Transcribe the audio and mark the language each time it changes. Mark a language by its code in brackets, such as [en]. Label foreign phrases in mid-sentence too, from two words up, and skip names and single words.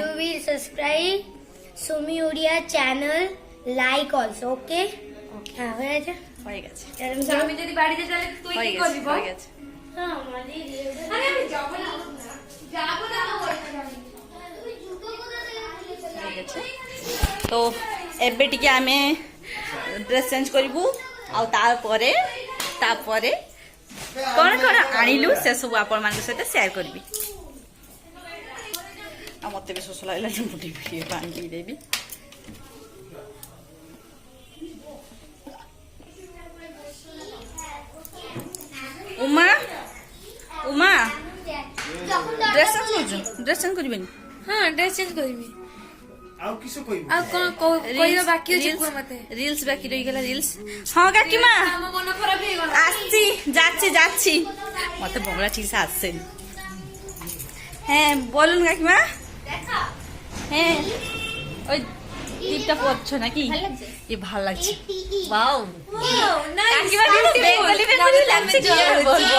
[en] you will subscribe Sumi Odia channel, like also. [bn] ওকে হ্যাঁ হয়ে গেছে। হয়ে গেছে আমি যদি বাড়ি যাই তাহলে তুই হয়ে কি গেছে করবি? হয়ে গেছে। হ্যাঁ আমাদের আরে আমি যাব না হয়ে গেছে। [or] তো ଏବେ ଟିକେ ଆମେ [en] dress change [or] କରିବୁ ଆଉ ତାପରେ କଣ କଣ ଆଣିଲୁ ସେସବୁ ଆପଣମାନଙ୍କ ସହିତ ସେୟାର କରିବି। ଆଉ ମତେ ବି ଶୋଷ ଲାଗିଲା ମୁଁ ଟିକେ ପାଣି ପିଇଦେବି। ଉମା [en] dress change [or] କରୁଛୁ? [en] dress change [or] କରିବେନି? ହଁ [en] dress change [or] କରିବି। ଆଉ କିସ କହିବୁ? ଆଉ କଣ କହିବା ବାକି ଅଛି କୁହ ମତେ। ରିଲ୍ସ ବାକି ରହିଗଲା ରିଲ୍ସ। ହଁ କାକିମା ଆମ ମନ ଖରାପ ହେଇଗଲା। [bn] আসছি যাচ্ছি মতে বংলা ঠিক আছে আসছেন। হ্যাঁ বলুন কাকিমা। হ্যাঁ ওই টিপটা পড়ছো নাকি? এ ভালো লাগছে। ওয়াও কাকিমা কিন্তু বেঙ্গলি বেঙ্গলি লাগছে, কি আর বলবো।